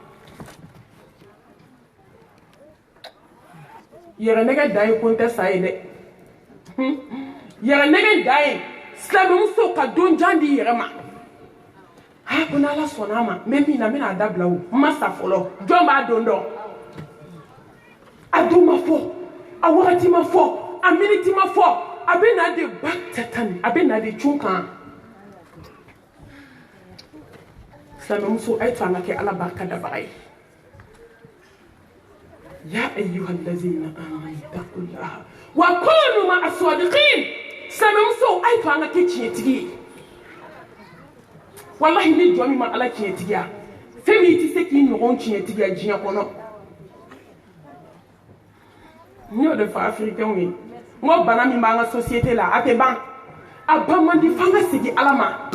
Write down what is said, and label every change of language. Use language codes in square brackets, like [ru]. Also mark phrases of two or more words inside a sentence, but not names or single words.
[bm] yɛrɛnɛgɛ dan ye ko n tɛ sa ye dɛ yɛrɛnɛgɛ dan ye silamɛmuso ka don jan di yɛrɛ ma ko n'ala sɔnna a ma n bɛ min na n bɛna a dabila o n ma sa fɔlɔ jɔn b'a don dɔn a don ma fɔ a wagati ma fɔ a miniti ma fɔ a bɛ na de ba tɛtani a bɛ na de cun kan silamɛmuso a ye to an ka kɛ ala barika dabaga ye [ar] يا أيها الذين آمنوا اتقوا الله وكونوا مع الصادقين [bm] silamɛmuso a ye to an ka kɛ tiɲɛtigi ye wallahi ni jɔn min ma ala tiɲɛtigiya fɛn min i tɛ se k'i ɲɔgɔn tiɲɛtigiya diɲɛ kɔnɔ n y'o de fɔ afirikɛnw ye n ko bana min b'an ka société la a tɛ ban a ban man di f'an ka segin ala ma